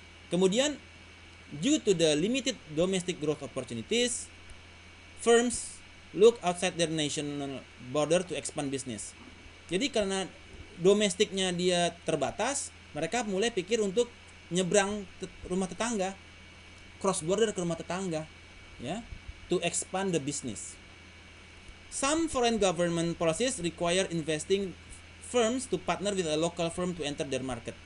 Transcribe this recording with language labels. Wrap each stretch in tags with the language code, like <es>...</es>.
<en>Kemudian due to the limited domestic growth opportunities, firms look outside their national border to expand business.</en> <id>Jadi karena domestiknya dia terbatas, mereka mulai pikir untuk nyebrang rumah tetangga,</id> <en>cross border</en> <id>ke rumah tetangga, ya,</id> <en>to expand the business. Some foreign government policies require investing firms to partner with a local firm to enter their market.</en>